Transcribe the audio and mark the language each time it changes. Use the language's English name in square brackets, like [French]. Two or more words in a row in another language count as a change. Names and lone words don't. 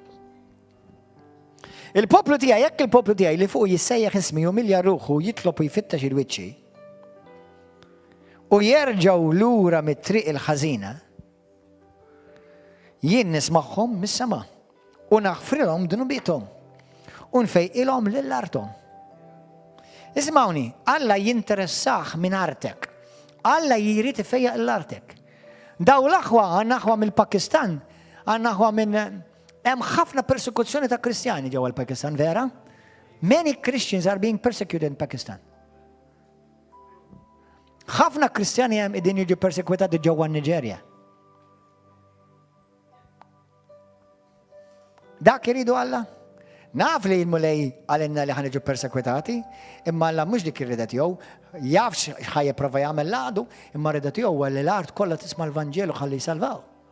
[Maltese] Il-poplu tiegħi, jekk il-poplu tiegħi li fuq jissejjaħ ismi u milja ruħu jitlob u jfittex il-wiċċi u jerġgħu lura mit-triq il-ħażina, jien nismagħhom mis-sema u naħfrilhom dunubithom u nfejqilhom lill-arthom. Ismawni, Alla jinteressaħ minn artek. Alla jrid ifejjaq l-artek. Daw l-aħwa għandna aħwa mill-Pakistan, għandna aħwa minn hemm ħafna persekuzzjoni ta' Kristjani ġewwa l-Pakistan, vera? [English] Many Christians are being persecuted in Pakistan. [Maltese] ħafna Kristjani hemm qegħdin jiġu persekwitati ġewwa Niġerja. Dak iridu Alla? Naf li l-mulej għalinna li ħaniġu persekwitati, imma Alla mhux dik ir-rida tiegħu, jafx ħajjipprova jagħmel l-għadu, imma rida tiegħu li l-art kollha tisma' l-Vanġelu ħalli jsalvaw.